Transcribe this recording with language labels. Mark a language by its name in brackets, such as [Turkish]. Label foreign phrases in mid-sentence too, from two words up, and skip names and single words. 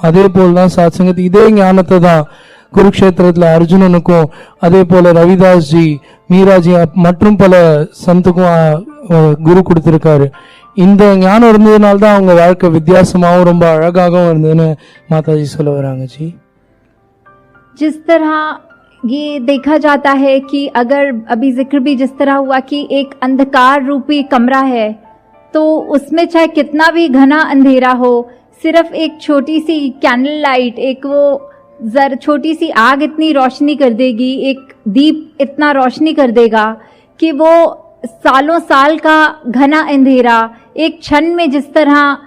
[Tamil] அதே போல்தான் சாத்சங்கத் இதே ஞானத்தை தான் குருக்ஷேத்திரத்துல அர்ஜுனனுக்கும், அதே போல ரவிதாஸ் ஜி, மீராஜி மற்றும் பல சந்துக்கும் குரு கொடுத்திருக்காரு. இந்த ஞானம் இருந்ததுனால்தான் அவங்க வாழ்க்கை வித்தியாசமாகவும் ரொம்ப அழகாகவும் இருந்ததுன்னு மாதாஜி சொல்ல வராங்க ஜி. [Hindi] जिस तरह ये देखा जाता है कि अगर अभी जिक्र भी जिस तरह हुआ कि एक अंधकार रूपी कमरा है, तो उसमें चाहे कितना भी घना अंधेरा हो, सिर्फ एक छोटी सी [English] candle light, [Hindi] एक वो छोटी सी आग इतनी रोशनी कर देगी, एक दीप इतना रोशनी कर देगा कि वो सालों साल का घना अंधेरा एक क्षण में जिस तरह